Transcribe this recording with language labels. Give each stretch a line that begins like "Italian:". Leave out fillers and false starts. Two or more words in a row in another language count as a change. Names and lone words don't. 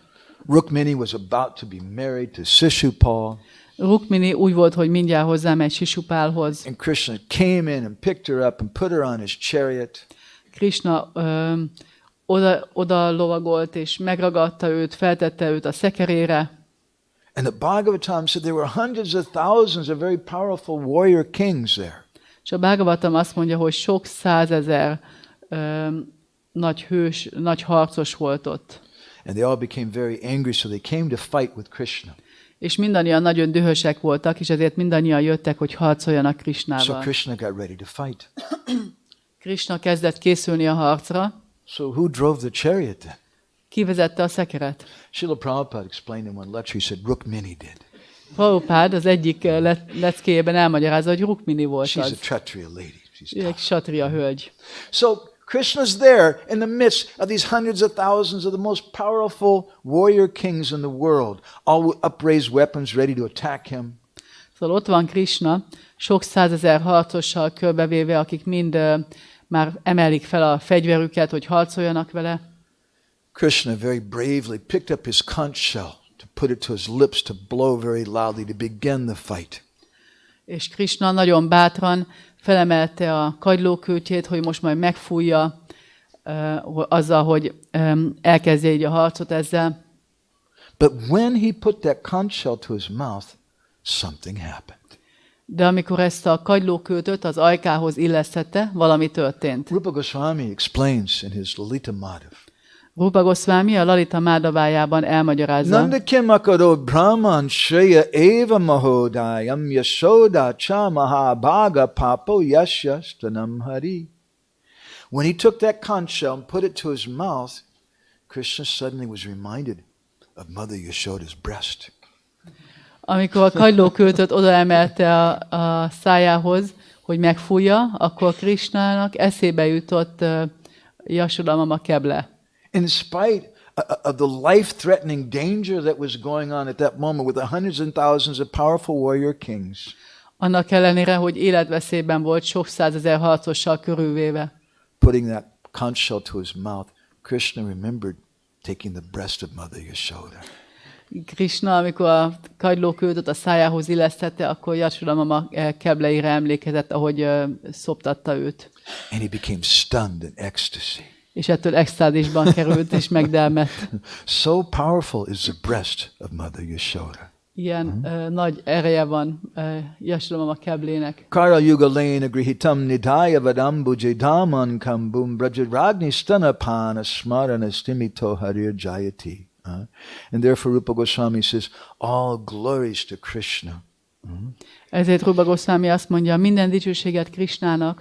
English: Rukmini was about to be married to Shishupal.
Hungarian: Rukmini úgy volt, hogy mindjárt hozzámegy Sisupálhoz.
English: And Krishna came in and picked her up and put her on his chariot.
Hungarian: Krishna oda lovagolt és megragadta őt, feltette őt a szekerére.
English: And the Bhagavatam said there were hundreds of thousands of very powerful warrior kings there.
Hungarian: És a Bhagavatam azt mondja, hogy sok százezer nagy hős, nagy harcos volt ott.
English: And they all became very angry, so they came to fight with Krishna.
Hungarian: És mindannyian nagyon dühösek voltak, és ezért mindannyian jöttek, hogy harcoljanak Krishnával.
English: So Krishna got ready to fight.
Hungarian: Krishna kezdett készülni a harcra.
English: So who drove the chariot then?
Hungarian: Ki vezette a szekeret?
English: Srila Prabhupada explained in one lecture, he said Rukmini did.
Hungarian: Prabhupád az egyik leckéjében elmagyarázza, hogy Rukmini volt
English: She's a
Hungarian: az.
English: Kshatriya lady. She's
Hungarian: Ő egy
English: tough.
Hungarian: satria hölgy.
English: So Krishna's there in the midst of these hundreds of thousands of the most powerful warrior kings in the world, all with upraised weapons ready to attack him.
Hungarian: Szóval ott van Krishna, sok százezer harcossal körbevéve, akik mind már emelik fel a fegyverüket, hogy harcoljanak vele.
English: Krishna very bravely picked up his conch shell to put it to his lips to blow very loudly to begin the fight.
Hungarian: És Krishna nagyon bátran felemelte a kagylókürtjét, hogy most majd megfújja azzal, hogy elkezdje így a harcot ezzel.
English: But when he put that conch shell to his mouth, something happened.
Hungarian: De amikor ezt a kagylókürtöt az ajkához illesztette, valami történt.
English: Rupa Goswami explains in his Lalita Madhav.
Hungarian: Rupa Goswami a Lalita Mádhavájában elmagyarázza.
Sanskrit: Nanda kimakaro brahman shreya eva mahodayam yashoda cha mahabhaga papo yashyastanam hari.
English: When he took that conch shell and put it to his mouth, Krishna suddenly was reminded of Mother Yashoda's breast.
Hungarian: Amikor a kagylókürtöt odaemelte a szájához, hogy megfújja, akkor Krishnának eszébe jutott Yashoda mama keble.
English: In spite of the life-threatening danger that was going on at that moment with the hundreds and thousands of powerful warrior kings,
Hungarian: Annak ellenére, hogy életveszélyben volt, sok százezer harcossal körülvéve.
English: putting that conch shell to his mouth, Krishna remembered taking the breast of Mother Yashoda.
Hungarian: Krishna, amikor a kagylókürtöt a szájához illesztette, akkor Yashoda mama kebleire emlékezett, ahogy szoptatta őt.
English: And he became stunned in ecstasy.
Hungarian: És ettől extázisban került, és megdelmett.
English: So powerful is the breast of Mother Yashoda.
Hungarian: Ilyen nagy ereje van Yashoda mama keblének.
Sanskrit: Kara yuga lena grihitam nidaya vadambuja daman kambum brajragni stanapana smarana stimito harir jayati.
English: And therefore Rupa Goswami says, all glories to Krishna.
Hungarian: Ezért Rupa Goswami azt mondja, minden dicsőséget Krishnának,